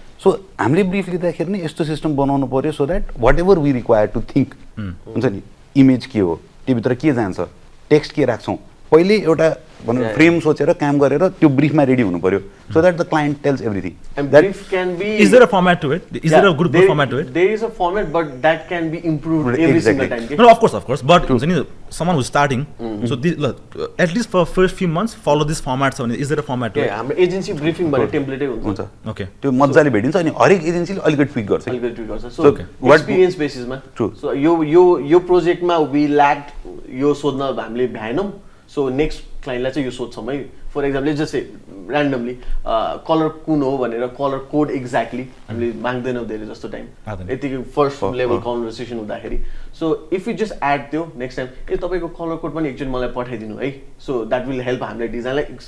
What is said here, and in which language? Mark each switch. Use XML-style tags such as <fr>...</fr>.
<ne>So हामीले brief लिँदाखेरि नै यस्तो सिस्टम बनाउनु पऱ्यो</ne> <en>so that whatever we require to think</en> <ne>हुन्छ नि इमेज के हो त्योभित्र के जान्छ टेक्स्ट के राख्छौँ पहिले एउटा भनौँ फ्रेम सोचेर काम गरेर त्यो ब्रिफमा रेडी हुनु पर्यो</ne> <en>So that the client tells everything Is there a format to it? Is there a good format to it? There is a format, but that can be improved every single time. No, of course. But someone who's starting, so at least for first few months, follow this format. So is there a format to it?</en> <ne>हाम्रो agency briefing भन्ने टेम्प्लेटै हुन्छ</ne> <en>Okay.</en> <ne>त्यो मजाले भेटिन्छ अनि हरेक एजेन्सीले अलिकति tweak गर्छ सो एक्सपिरियन्स बेसिसमा सो यो प्रोजेक्टमा</ne> <en>we lacked</en> <ne>यो सोध्न हामीले भ्याएनौँ सो नेक्स्ट क्लाइन्टलाई चाहिँ यो सोध्छौँ है</ne> <en>for example</en> <ne>जस्तै ऱ्यान्डमली कलर कुन हो भनेर कलर कोड एक्ज्याक्टली हामीले माग्दैनौँ धेरै जस्तो टाइम यतिकै</ne> <en>first level conversation</en> <ne>हुँदाखेरि</ne> <en>so if you just add</en> <ne>त्यो नेक्स्ट टाइम तपाईँको कलर कोड पनि एकचोटि मलाई पठाइदिनु है</ne> <en>so that will help</en> <ne>हामीलाई डिजाइनलाई</ne>